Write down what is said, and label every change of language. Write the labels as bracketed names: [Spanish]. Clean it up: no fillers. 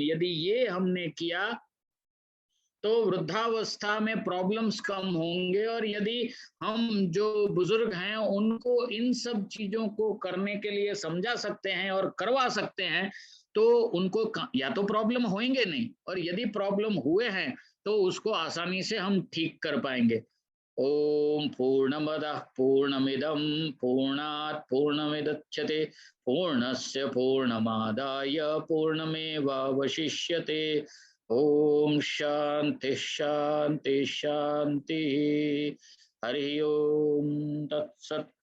[Hindi] यदि ये हमने किया तो वृद्धावस्था में प्रॉब्लम्स कम होंगे, और यदि हम जो बुजुर्ग हैं उनको इन सब चीजों को करने के लिए समझा सकते हैं और करवा सकते हैं, तो उनको या तो प्रॉब्लम होंगे नहीं, और यदि प्रॉब्लम हुए हैं तो उसको आसानी से हम ठीक कर पाएंगे। [Sanskrit] ओम पूर्णमदः पूर्णमिदं पूर्णात् पूर्णमुदच्यते पूर्णस्य पूर्णमादाय पूर्णमेवावशिष्यते। ओम शांति शांति शांति। हरि ओम तत्सत्।